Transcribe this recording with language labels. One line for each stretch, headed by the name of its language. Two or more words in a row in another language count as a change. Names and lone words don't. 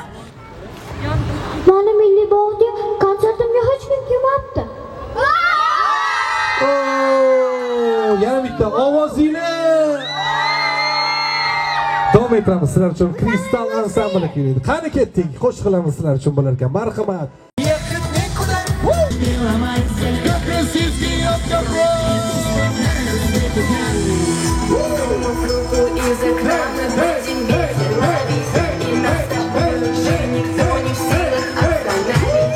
Uzbek: Mana Milliy bog'ga konsertimga hech kim kelmabdi. Yana bitta ovozinglar. Davom etamiz sizlar uchun Kristal ansambli keladi. Qani ketdik, qo'shiq qilamiz sizlar uchun bo'lar ekan. Marhamat.
Russian: Из окна мы будем ветер ловить. И нас с тобой уже никто не в силах остановить.